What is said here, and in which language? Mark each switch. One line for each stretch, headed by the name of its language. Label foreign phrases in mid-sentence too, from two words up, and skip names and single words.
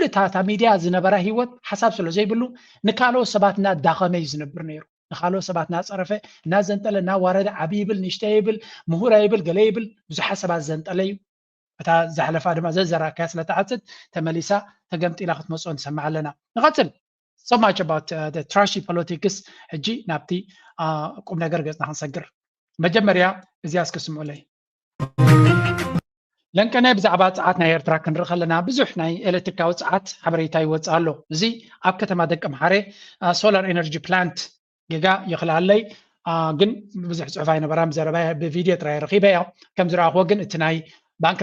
Tigrinya: እታ ሚድያ ዝነበረ ሂወት ሓሳብ ስለ ዘይብሉ ንካልኦት ሰባት እናዳኸመ እዩ ዝነብር ነይሩ ንካልኦት ሰባት እናፀረፈ እናዘንጠለ እናዋረደ ዓብዪ ይብል ንእሽተይ ይብል ምሁራ ይብል ገለ ይብል ብዙሓት ሰባት ዘንጠለ እዩ እታ ዘሕለፋ ድማ ዘዘራካያ ስለተዓፅድ ተመሊሳ ተገምጢላ ክትመፅኦ ንሰማዕ ኣለና ንቐፅል
English: so much about the trashy politics
Tigrinya: ሕጂ ናብቲ ቁም ነገር ገፅና ክንሰግር መጀመርያ እዚኣ እስክስምዑ ለይ ለንቀነ ብዛዕባ ፀዓት ናይ ኤርትራ ክንርኢ ከለና ብዙሕ ናይ ኤሌክትሪካዊ ፀዓት ሓበሬታ ይወፅእ ኣሎ እዚ ኣብ ከተማ ደቀ መሓሬ
English: solar energy plant
Tigrinya: ጌጋ ይኽላለይ ግን ብዙሕ ፅሑፍ ኣይነበራን ብዘረባ ብቪድዮ ጥራይ ረኺበ እያ ከም ዝረኣኽዎ ግን እቲ ናይ ባንኪ